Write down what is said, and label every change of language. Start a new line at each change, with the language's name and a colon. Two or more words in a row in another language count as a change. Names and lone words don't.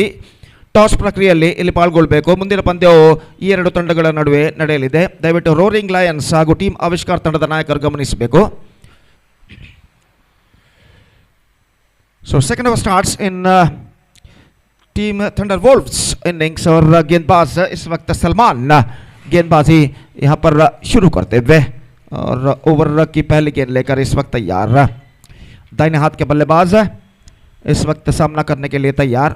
Kannada: ಟಾಸ್ ಪ್ರಕ್ರಿಯೆಯಲ್ಲಿ ಇಲ್ಲಿ ಪಾಲ್ಗೊಳ್ಳಬೇಕು। ಮುಂದಿನ ಪಂದ್ಯವು ಈ 2 ತಂಡಗಳ ನಡುವೆ ನಡೆಯಲಿದೆ, ದಯವಿಟ್ಟು ರೋರಿಂಗ್ ಲಯನ್ಸ್ ಹಾಗೂ ಟೀಮ್ ಆವಿಷ್ಕಾರ ತಂಡದ ನಾಯಕರು ಗಮನಿಸಬೇಕು।
English: so second over starts in team Thunderwolves innings
Hindi: और गेंदबाज इस वक्त सलमान गेंदबाजी यहाँ पर शुरू करते हुए और ओवर की पहली गेंद लेकर इस वक्त तैयार। दाहिने हाथ के बल्लेबाज इस वक्त सामना करने के लिए तैयार।